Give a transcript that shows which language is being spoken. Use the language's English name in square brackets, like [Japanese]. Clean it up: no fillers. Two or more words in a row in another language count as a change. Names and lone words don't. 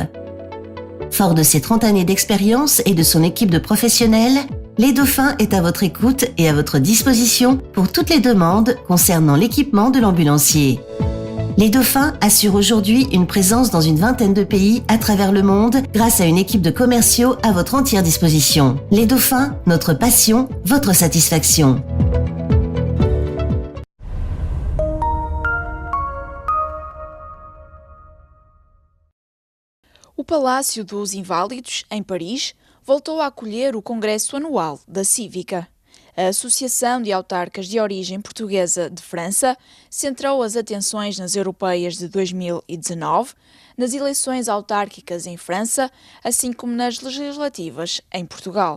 [French] Fort de ses 30 années d'expérience et de son équipe de professionnels, Les Dauphins est à votre écoute et à votre disposition pour toutes les demandes concernant l'équipement de l'ambulancier. Les Dauphins assurent aujourd'hui une présence dans une vingtaine de pays à travers le monde grâce à une équipe de commerciaux à votre entière disposition. Les Dauphins, notre passion, votre satisfaction. [Portuguese] O Palácio dos Inválidos, em Paris, voltou a acolher o Congresso Anual da Cívica. A Associação de Autarcas de Origem Portuguesa de França centrou as atenções nas europeias de 2019, nas eleições autárquicas em França, assim como nas legislativas em Portugal.